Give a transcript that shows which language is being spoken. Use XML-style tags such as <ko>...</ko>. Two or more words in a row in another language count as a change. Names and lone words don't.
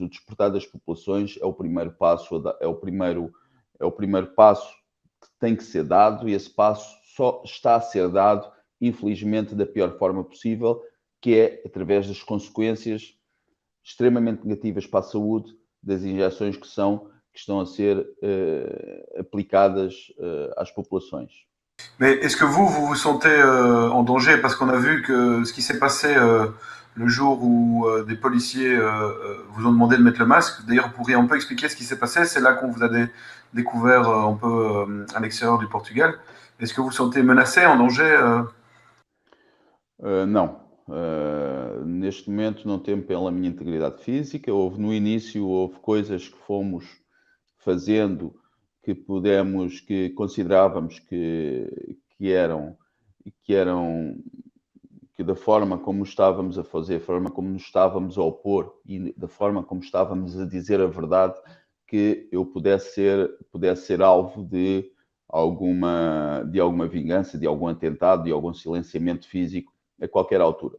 <pt>O despertar das populações é o primeiro passo, é o primeiro passo que tem que ser dado, e esse passo só está a ser dado, infelizmente, da pior forma possível, que é através das consequências extremamente negativas para a saúde das injeções que estão a ser aplicadas às populações.</pt> <fr>Mais est-ce que vous vous sentez en danger? Parce qu'on a vu que ce qui s'est passé le jour où des policiers vous ont demandé de mettre le masque. D'ailleurs, vous pourriez un peu expliquer ce qui s'est passé? C'est là qu'on vous a découvert un peu à l'extérieur du Portugal. Est-ce que vous vous sentez menacé, en danger?</fr> <pt>Não. Neste momento não temo pela minha integridade física. No início houve coisas que fomos fazendo que considerávamos que da forma como estávamos a fazer, da forma como nos estávamos a opor e da forma como estávamos a dizer a verdade, que eu pudesse ser alvo de alguma vingança, de algum atentado, de algum silenciamento físico a qualquer altura.</pt>